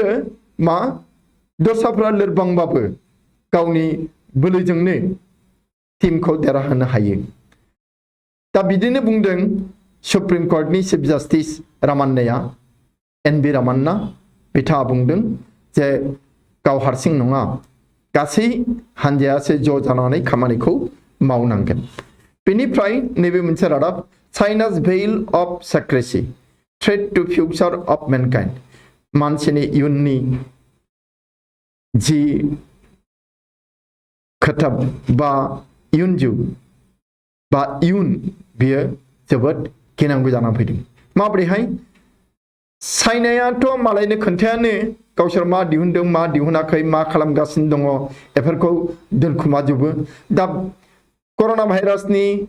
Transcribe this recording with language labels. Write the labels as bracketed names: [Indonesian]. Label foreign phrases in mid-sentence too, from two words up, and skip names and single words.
[Bodo] मा दस्राफ्रा लोरबांबाबो गावनि बोलोजोंनो टीमखौ देरहाहोनो हायो दा बिदिनो बुंदों सुप्रीम कोर्टनि चीफ जस्टिस रामान्नाया NV रामान्ना बिथाङा बुंदों जे गाव हारसिं नङा गासै हानजायासो ज' जानानै खामानिखौ मावनांगोन बेनिफ्राय नैबे मोनसे रादाब [English] China's veil of secrecy threat to future of mankind [Bodo] मानसिनि इयुननि जि खोथा बा इयुन जिउ बा इयुन बियो जोबोद गिनांगौ जाना फैदों माब्रैहाय चाइनायाथ' मालायनो खोन्थायानो गावसोर मा दिहुनदों मा दिहुनाखै मा खालामगासिनो दङ बेफोरखौ दोनखुमाजोबो दा कर'ना भाइरासनि